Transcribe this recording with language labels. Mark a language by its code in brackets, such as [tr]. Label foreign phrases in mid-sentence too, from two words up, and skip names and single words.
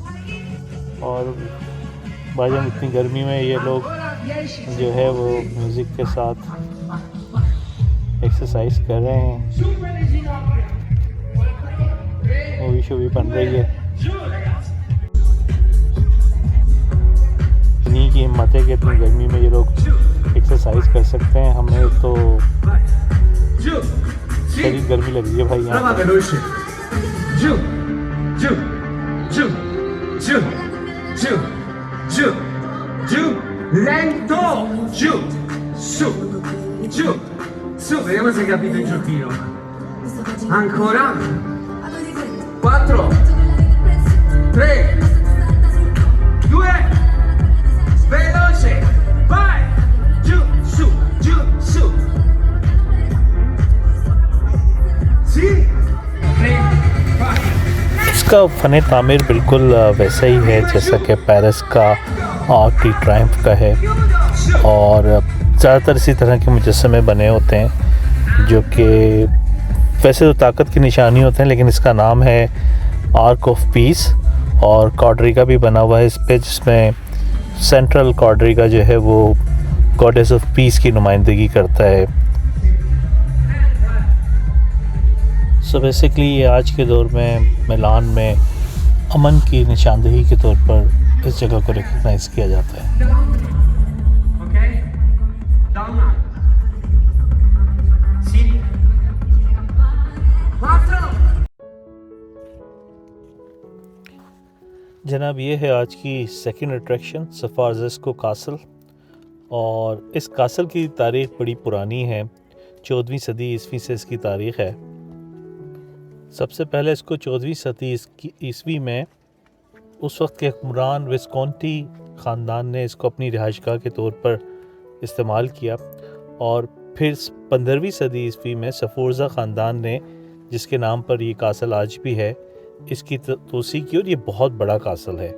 [ur] اور بھائی جان اتنی گرمی میں یہ لوگ جو ہے وہ میوزک کے ساتھ ایکسرسائز کر رہے ہیں، مووی شووی بن رہی ہے. انہی کی ہمت ہے کہ اتنی گرمی میں یہ لوگ ایکسرسائز کر سکتے ہیں. ہمیں تو شریر گرمی لگ رہی ہے بھائی یہاں پہ. [it] Lento! Giù! Su! Giù! Su, vediamo se hai capito il giochino. Ancora. 4 3 2 Veloce! Vai! Giù! Su! Giù! Su! Sì! 3 4 [ur] اس کا فنِ تعمیر بالکل ویسا ہی ہے جیسا کہ پیرس کا آرک ڈی ٹرائمف کا ہے، اور زیادہ تر اسی طرح کے مجسمے بنے ہوتے ہیں جو کہ ویسے تو طاقت کی نشانی ہوتے ہیں، لیکن اس کا نام ہے آرک آف پیس. اور کواڈریگا بھی بنا ہوا ہے اس پہ، جس میں سینٹرل کواڈریگا جو ہے وہ [en] goddess of peace [ur] کی نمائندگی کرتا ہے. [en] so basically [ur] یہ آج کے دور میں میلان میں امن کی نشاندہی کے طور پر اس جگہ کو ریکگنائز کیا جاتا ہے. [it] Ok? Da una. Sì. 4 [ur] جناب، یہ ہے آج کی [en] second attraction, [ur] سفارزیسکو کاسل. اور اس کاسل کی تاریخ بڑی پرانی ہے، 14ویں صدی عیسوی سے اس کی تاریخ ہے. سب سے پہلے اس کو 14ویں صدی عیسوی میں اس وقت کے حکمران وسکونٹی خاندان نے اس کو اپنی رہائش گاہ کے طور پر استعمال کیا، اور پھر 15ویں صدی عیسوی میں سفورزا خاندان نے، جس کے نام پر یہ کاسل آج بھی ہے، اس کی توسیع کی، اور یہ بہت بڑا کاسل ہے.